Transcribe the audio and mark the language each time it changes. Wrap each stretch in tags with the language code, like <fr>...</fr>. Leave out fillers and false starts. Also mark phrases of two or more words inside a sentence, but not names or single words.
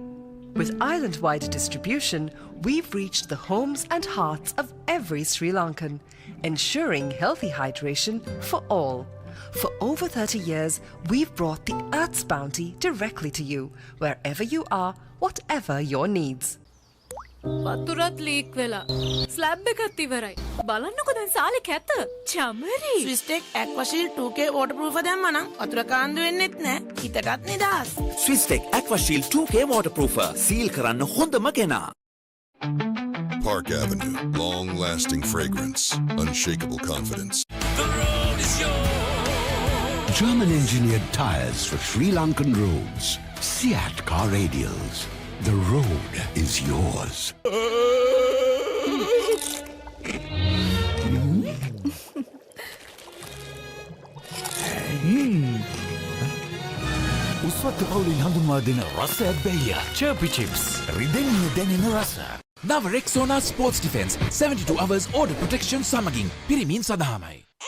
<en>With island-wide distribution, we've reached the homes and hearts of every Sri Lankan, ensuring healthy hydration for all. For over 30 years, we've brought the Earth's bounty directly to you, wherever you are, whatever your needs.</en> <si>වතුරත් ලීක් වෙලා ස්ලැබ් එකත් ඉවරයි. බලන්නකො දැන් සාලේ කැත. චමරි. ස්විස්ටෙක් ඇක්වාෂීල්ඩ් 2K waterproof දැම්මා නම් වතුර කාන්දු වෙන්නෙත් නැහැ. හිතටත් නිදහස්. ස්විස්ටෙක් ඇක්වාෂීල්ඩ් 2K waterproofer. සීල් කරන්න හොඳම කෙනා.</si> <en>Park Avenue, long-lasting fragrance, unshakable confidence. The road is yours. German-engineered tires for Sri Lankan roads. Seat car radials. The road is yours.</en> <si>උස්වත්ත පවුලින් හඳුන්වා දෙන රසයක් බැයියා. Chirpy Chips. රිදෙන්නේ දැනෙන රස. නව රෙක්සෝනා ස්පෝර්ට්ස් ඩිෆෙන්ස් 72</si> <en>hours order protection</en> <si>සමගින් පිරිමින් සඳහාමයි.</si>